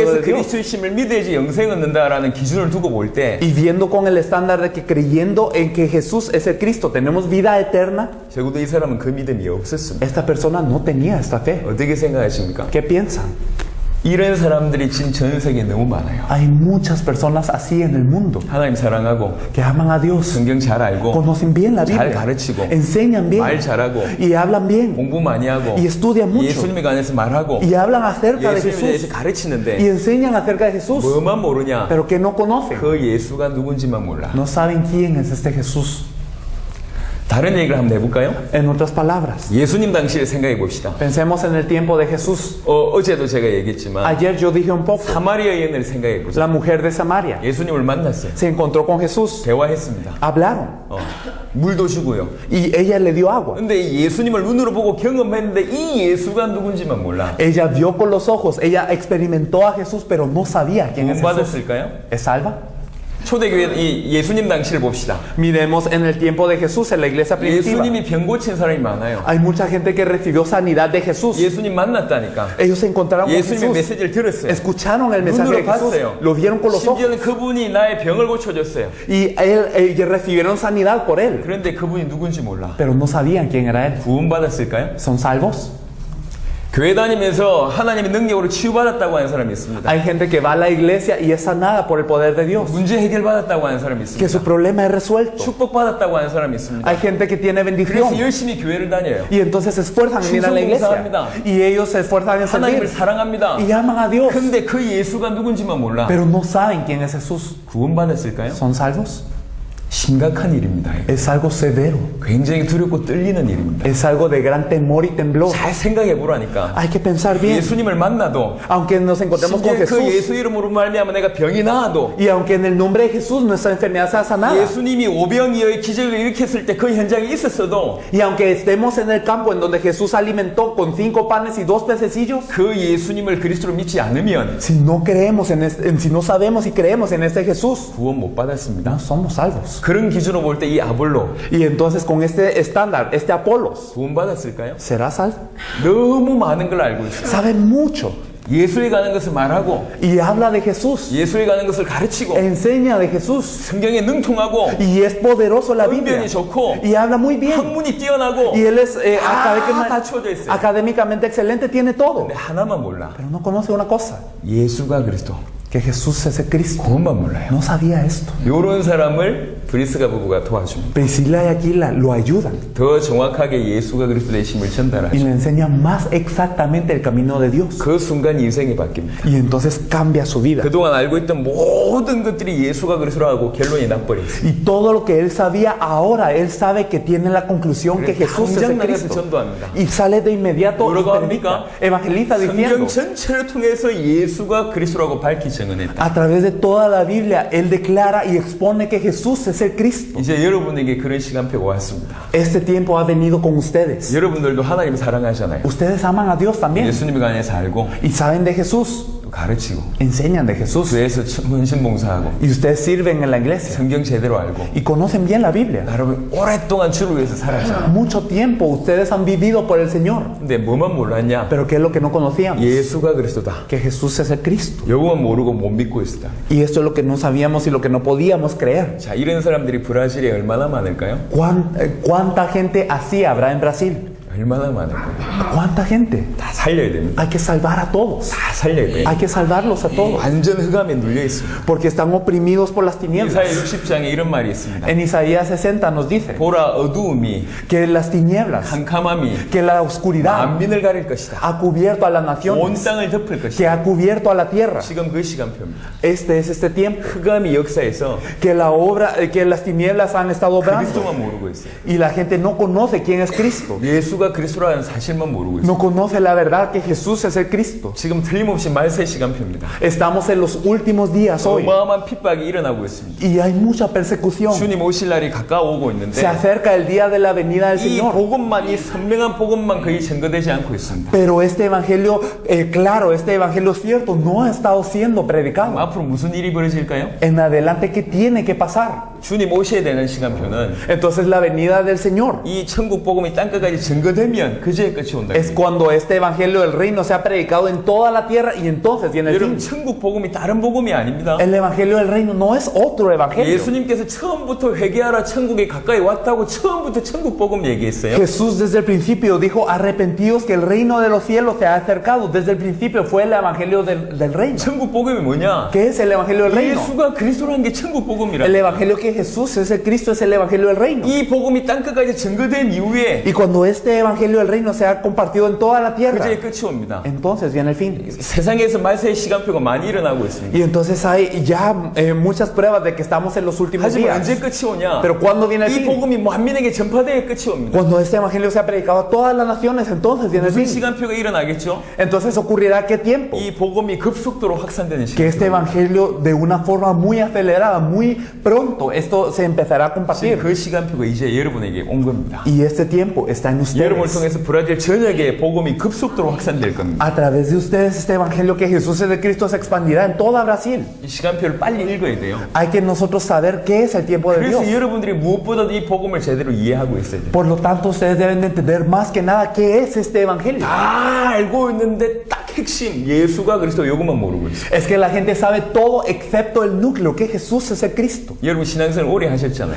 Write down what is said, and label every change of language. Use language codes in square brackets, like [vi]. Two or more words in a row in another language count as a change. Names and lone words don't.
[ko] 예수께서 [es] de Dios. [ko] 그리스도이심을 믿어야지 영생 얻는다라는 기준을 두고 볼 때 [es] Y viendo con el estándar de que creyendo en que Jesús es el Cristo tenemos vida eterna, [ko] 적어도 이 사람은 그 믿음이 없었습니다. [es] esta persona no tenía esta fe. [ko] 어떻게 생각하십니까? [es] ¿Qué piensan? [ko] 이런 사람들이 지금 전 세계에 너무 많아요. [es] Hay muchas personas así en el mundo [ko] 하나님 사랑하고 [es] que aman a Dios, [ko] 성경 잘 알고 [es] conocen bien la [ko] 잘 [es] Biblia, [ko] 가르치고 [es] enseñan bien [ko] 말 잘하고 [es] y hablan bien [ko] 공부 많이 하고 [es] y estudian mucho [ko] 예수님에 관해서 말하고 [es] y hablan acerca de [ko] 예수님에 대해서 [es] Jesús y [ko] 가르치는데 [es] enseñan acerca de Jesús, [ko] 뭐만 모르냐? [es] pero que no conocen, [ko] 그 예수가 누군지만 몰라. [es] no saben quién es este Jesús. [ko] 다른 얘기를 한번 해볼까요? [es] En otras palabras, [ko] 예수님 당시를 생각해 봅시다. [es] pensemos en el tiempo de Jesús. [ko] 어제도 제가 얘기했지만 [es] Ayer yo dije un poco, [ko] 사마리아 여인을 생각해 보자. [es] la mujer de Samaria [ko] 예수님을 만났어요. [es] se encontró con Jesús, [ko] 대화했습니다. [es] hablaron [ko] 물도 주고요. [es] y ella le dio agua. [ko] 근데 이 예수님을 눈으로 보고 경험했는데 이 예수가 누군지만 몰라. [es] Ella vio con los ojos, ella experimentó a Jesús, pero no sabía quién es [ko] 구원 [es] Jesús. [ko] 받았을까요? [es] ¿Es salva? [ko] 초대교회 이 예수님 당시를 봅시다. [es] Miremos en el tiempo de Jesús, en la iglesia primitiva. [ko] 예수님이 병 고친 사람이 많아요. [es] Hay mucha gente que recibió sanidad de Jesús. [ko] 예수님 만났다니까. [es] Ellos se encontraron con [ko] 예수님의 [es] Jesús, [ko] 메시지를 들었어요. [es] escucharon el mensaje de [ko] 눈으로 [es] Jesús, [ko] 봤어요. [es] lo vieron con los ojos [ko] 심지어는 그분이 나의 병을 고쳐줬어요. [es] y ellos recibieron sanidad por él, [ko] 그런데 그분이 누군지 몰라. [es] pero no sabían quién era él. [ko] 구원받았을까요? [es] ¿Son salvos? [ko] 교회 다니면서 하나님의 능력으로 치유받았다고 하는 사람이 있습니다. [es] Hay gente que va a la iglesia y es sanada por el poder de Dios, [ko] 문제 해결받았다고 하는 사람이 [es] que su [ko] 있습니다. [es] problema es resuelto. [ko] 축복받았다고 하는 사람이 있습니다. [es] Hay gente que tiene bendición [ko] 그래서 열심히 교회를 다녀요. [es] y entonces se esfuerzan en ir a la iglesia [ko] 충성봉사합니다. [es] y ellos se esfuerzan en [ko] 하나님을 [es] servir [ko] 사랑합니다. [es] y aman a Dios, [ko] 근데 그 예수가 누군지만 몰라. [es] pero no saben quién es Jesús. [ko] 구원받았을까요? [es] ¿Son salvos? [ko] 심각한 일입니다. [es] Es algo severo, [ko] 굉장히 두렵고 떨리는 일입니다. [es] es algo de gran temor y temblor. [ko] 잘 생각해 보라니까. [es] Hay que pensar bien. [ko] 예수님을 만나도 [es] Aunque nos encontremos con [ko] 심지어 그 [es] Jesús [ko] 예수 이름으로 말미암아 내가 병이 나아도 [es] y aunque en el nombre de Jesús nuestra enfermedad sea sanada, [ko] 예수님이 오병이어의 기적을 일으켰을 때 그 현장에 있었어도 [es] y aunque estemos en el campo en donde Jesús alimentó con 5 panes y 2 pececillos, [ko] 그 예수님을 그리스도로 믿지 않으면 [es] si no creemos si no sabemos y creemos en este Jesús, [ko] 구원 못 받았습니다. [es] no somos salvos. [ko] 그런 기준으로 볼 때 이 아볼로 [es] Y entonces con este estándar, este Apolos, [ko] 구원 받았을까요? [es] ¿será salvo? [ko] 너무 많은 걸 알고 있어요. [es] Sabe mucho [ko] 예수에 가는 것을 말하고 [es] y habla de Jesús, [ko] 예수에 가는 것을 가르치고 [es] enseña de Jesús [ko] 성경에 능통하고 [es] y es poderoso la Biblia [ko] 언변이 좋고 [es] y habla muy bien [ko] 학문이 뛰어나고 [es] y él es [ko] 다 추워져 있어요. [es] académicamente excelente, tiene todo, [ko] 근데 하나만 몰라. [es] pero no conoce una cosa, [ko] 예수가 그리스도. [es] que Jesús es el Cristo. [ko] 그것만 몰라요. [es] No sabía esto. [ko] 이런 사람을 브리스가 부부가 도와줍니다. [es] Priscila y Aquila lo ayudan [ko] 더 정확하게 예수가 그리스도 되심을 [es] y [ko] 전달하죠. [es] le enseñan más exactamente el camino de Dios. [ko] 그 순간 인생이 바뀝니다. [es] Y entonces cambia su vida. [ko] 그동안 알고 있던 모든 것들이 예수가 그리스도라고 결론이 나버렸어요. [es] Y todo lo que él sabía, ahora él sabe que tiene la conclusión que Jesús es [ko] 당장 [es] el [ko] 나가서 [es] Cristo. [ko] 전도합니다. [es] Y sale de inmediato y [ko] 뭐라고 [es] predica, [ko] 합니까? [es] evangeliza [ko] 성경 [es] diciendo, [ko] 전체를 통해서 예수가 그리스도라고 밝히 증언했다. [es] a través de toda la Biblia, él declara y expone que Jesús es el Cristo. [ko] 이제 여러분에게 그런 시간표가 왔습니다. [es] Este tiempo ha venido con ustedes. [ko] 여러분들도 하나님을 사랑하잖아요. [es] Ustedes aman a Dios también [ko] 예수님에 관해서 알고 [es] y saben de Jesús, [ko] 또 가르치고 [es] enseñan de Jesús [ko] 교회에서 헌신봉사하고 [es] y ustedes sirven en la iglesia [ko] 성경 제대로 알고 [es] y conocen bien la Biblia. [ko] 여러분 오랫동안 주를 위해서 살았잖아요. [es] Mucho tiempo ustedes han vivido por el Señor, [ko] 근데 뭐만 몰랐냐? [es] pero ¿qué es lo que no conocíamos? [ko] 예수가 그리스도다. [es] Que Jesús es el Cristo. [ko] 요것만 모르고 못 믿고 있었다. [es] Y esto es lo que no sabíamos y lo que no podíamos creer. [ko] 자, 이런 사람들이 브라질에 얼마나 많을까요? [es] ¿Cuánta gente así habrá en Brasil? [ko] 얼마나 많을까요? [es] ¿Cuánta gente? [ko] 다 살려야 됩니다. [es] Hay que salvar a todos. [ko] 다 살려야 돼요. [es] Hay que salvarlos a todos. [ko] 완전 흑암에 눌려 있습니다. [es] Porque están oprimidos por las [ko] 이사야 [es] tinieblas. [ko] 60장에 이런 말이 있습니다. [es] En Isaías 60 nos dice [ko] 보라 어두움이 [es] que las tinieblas, [ko] 캄캄함이 [es] que la oscuridad [ko] 만민을 가릴 것이다. [es] ha cubierto a las [ko] 온 [es] naciones, [ko] 땅을 덮을 [es] que [ko] 것이다. [es] ha cubierto a la tierra. [ko] 지금 그 시간표입니다. [es] Este es este tiempo. [ko] 흑암이 역사에서 [es] Que que las tinieblas han estado obrando [ko] 그리스도만 모르고 있어요. [es] y la gente no conoce quién es Cristo. [ko] 예수가 그리스도라는 사실만 모르고 있어요. [es] No conoce la verdad que Jesús es el Cristo. [ko] 지금 틀림없이 말세 시간표입니다. [es] Estamos en los últimos días hoy [ko] 어마어마한 핍박이 일어나고 있습니다. [es] y hay mucha persecución. [ko] 주님 오실 날이 가까워오고 있는데 [es] Se acerca el día de la venida del [ko] 이 [es] Señor. [ko] 복음만, 이 선명한 복음만 거의 증거되지 않고 있습니다. [es] Pero este evangelio, claro, este evangelio cierto no ha estado siendo predicado. [ko] 앞으로 무슨 일이 벌어질까요? [es] En adelante, ¿qué tiene que pasar? [ko] 주님 오셔야 되는 시간표는 [es] Entonces la venida del Señor [ko] 이 천국 복음이 땅끝까지 증거되면 그제의 끝이 온다. [es] es cuando este evangelio del reino sea predicado en toda la tierra y entonces viene el [ko] 여러분 [es] fin. [ko] 천국 복음이 다른 복음이 아닙니다. [es] El evangelio del reino no es otro evangelio. [ko] 예수님께서 처음부터 회개하라 천국에 가까이 왔다고 처음부터 천국 복음 얘기했어요. [es] Jesús desde el principio dijo, arrepentidos que el reino de los cielos se ha acercado. Desde el principio fue el evangelio del reino. [ko] 천국 복음이 뭐냐? [es] ¿Qué es el evangelio del reino? [ko] 예수가 그리스도라는 게 천국 복음이라. [es] El evangelio que Jesús es el Cristo es el evangelio del reino. [ko] 이 복음이 땅끝까지 증거된 이후에 [es] Y cuando este evangelio del reino se ha compartido en toda la tierra, [ko] 그제의 끝이 옵니다. [es] entonces viene el fin. [ko] 세상에서 말세의 시간표가 많이 일어나고 있습니다. [es] Y entonces hay ya muchas pruebas de que estamos en los últimos [ko] 하지만 [es] días. [ko] 언제 끝이 오냐? [es] Pero ¿cuándo viene el [ko] 이 [es] fin? [ko] 복음이 만민에게 전파되어 끝이 옵니다. [es] Cuando este evangelio sea predicado a todas las naciones, entonces viene el [ko] 무슨 [es] fin. [ko] 시간표가 일어나겠죠? [es] Entonces ocurrirá qué tiempo? [ko] 이 복음이 급속도로 확산되는 [es] Que [ko] 시간. [es] este evangelio de una forma muy acelerada, muy pronto, esto se empezará a compartir. [ko] 그 시간표가 이제 여러분에게 온 겁니다. [es] Y este tiempo está en [ko] 여러분을 [es] ustedes. [ko] 통해서 브라질 전역에 복음이 급속도로 확산될 겁니다. [es] A través de ustedes este evangelio que Jesús es de Cristo se expandirá en toda Brasil. [ko] 이 시간표를 빨리 읽어야 돼요. [es] Hay que nosotros saber qué es el tiempo de Dios. [ko] 그래서 여러분들이 무엇보다도 이 복음을 제대로 이해하고 있어야 돼요. [es] Por lo tanto, ustedes deben de entender más que nada qué es este evangelio. [ko] 다 알고 있는데 딱 핵심 예수가 그리스도 요것만 모르고 있어요. [es] Es que la gente sabe todo excepto el núcleo, que Jesús es el Cristo. [ko] 여러분 신앙생활 오래 하셨잖아요.